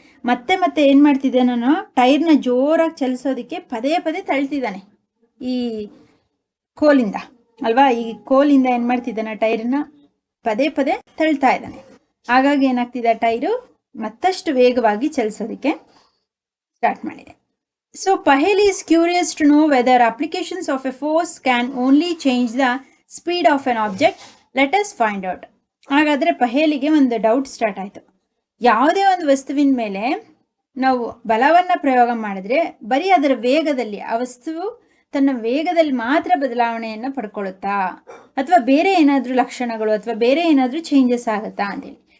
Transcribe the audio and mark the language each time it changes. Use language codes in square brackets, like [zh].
[kn] ಮತ್ತೆ ಮತ್ತೆ ಏನು ಮಾಡ್ತಿದ್ದೆ ನಾನು, ಟೈರ್ನ ಜೋರಾಗಿ ಚಲಿಸೋದಕ್ಕೆ ಪದೇ ಪದೇ ತಳ್ತಿದ್ದಾನೆ ಈ ಕೋಲಿಂದ ಅಲ್ವಾ. ಈ ಕೋಲಿಂದ ಏನು ಮಾಡ್ತಿದ್ದಾನೆ, ಟೈರನ್ನ ಪದೇ ಪದೇ ತಳ್ತಾ ಇದ್ದಾನೆ. ಹಾಗಾಗಿ ಏನಾಗ್ತಿದೆ, ಟೈರು ಮತ್ತಷ್ಟು ವೇಗವಾಗಿ ಚಲಿಸೋದಕ್ಕೆ ಸ್ಟಾರ್ಟ್ ಮಾಡಿದೆ. [en] So Paheli is curious to know whether applications of a force can only change the speed of an object. Let us find out. [kn] ಹಾಗಾದರೆ ಪಹೇಲಿಗೆ ಒಂದು ಡೌಟ್ ಸ್ಟಾರ್ಟ್ ಆಯಿತು. ಯಾವುದೇ ಒಂದು ವಸ್ತುವಿನ ಮೇಲೆ ನಾವು ಬಲವನ್ನು ಪ್ರಯೋಗ ಮಾಡಿದ್ರೆ ಬರೀ ಅದರ ವೇಗದಲ್ಲಿ, ಆ ವಸ್ತುವು ತನ್ನ ವೇಗದಲ್ಲಿ ಮಾತ್ರ ಬದಲಾವಣೆಯನ್ನು ಪಡ್ಕೊಳ್ಳುತ್ತಾ, ಅಥವಾ ಬೇರೆ ಏನಾದರೂ ಲಕ್ಷಣಗಳು ಅಥವಾ ಬೇರೆ ಏನಾದರೂ ಚೇಂಜಸ್ ಆಗುತ್ತಾ ಅಂತೇಳಿ.